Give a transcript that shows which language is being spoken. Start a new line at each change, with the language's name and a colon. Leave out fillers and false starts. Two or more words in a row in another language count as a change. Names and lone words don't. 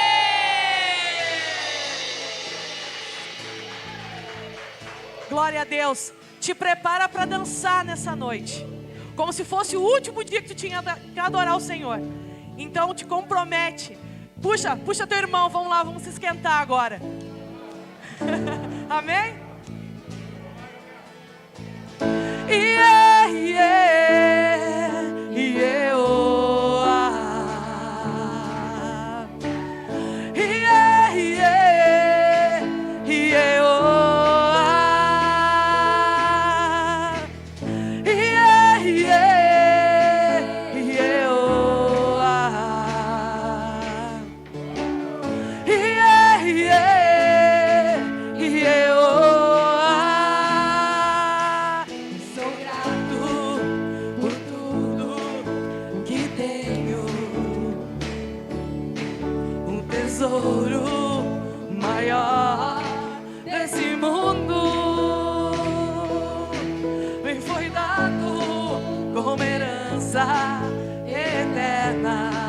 Portuguese: Glória a Deus. Te prepara para dançar nessa noite. Como se fosse o último dia que tu tinha que adorar o Senhor. Então te compromete. Puxa teu irmão, vamos lá, vamos se esquentar agora. Amém?
English: Yeah, yeah, yeah, oh, ah. Yeah, yeah, yeah, oh, ah. Yeah, yeah, yeah, oh, ah. Yeah, yeah, yeah, oh, ah.
Portuguese: Sou grato por tudo que tenho, um tesouro maior desse mundo me foi dado como herança eterna.